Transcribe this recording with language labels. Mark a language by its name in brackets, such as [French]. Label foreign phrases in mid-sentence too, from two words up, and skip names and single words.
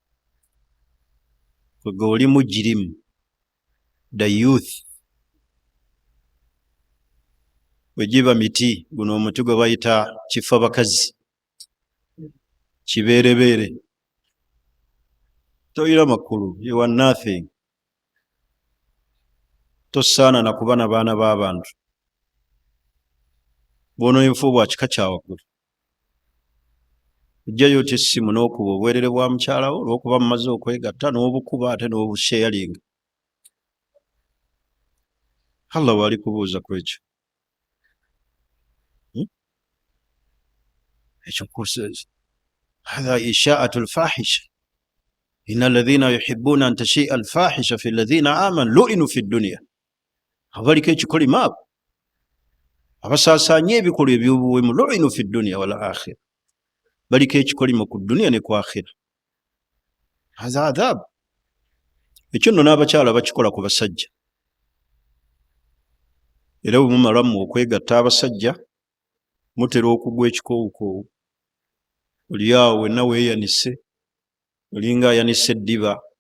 [Ganda] Kwegwe oli mujirimu, [English] the youth. [Ganda] Wegiba miti, guno omuti gwe bayita kifa bakazi, kibeerebeere, toyira makulu, [English] you are nothing. [Ganda] Tosaana na kuba na baana b'abantu. Bwononefu bwa kika kyawaggulu. Ojjayo oti essimu n'okuba obwerere bwa mukyalawo olw'okuba mumaze okwegatta n'obukuba ate n'obusheyalinga. Allah wali kubuuza ku ekyo. Ekyo nkuseeza. [Arabic] هذه إشاعة الفاحشة. إن الذين يحبون أن تشيع الفاحشة في الذين آمنوا لعنوا في الدنيا. [Ganda] Abaliko ekikolima abo abasaasaanya ebikolwa eby'obuwemu [Arabic] لعنوا في الدنيا والآخرة. [Ganda] Baliko ekikolimo ku dunia ne ku akhira. [Arabic] هذا عذاب. [Ganda] Ekyo nno n'abakyala bakikola ku basajja. Era bwe mumalamu okwegatta abasajja mutera okugwa ekikoowukoowu. Oli awo wenna weeyanise, olinga ayanise eddiba.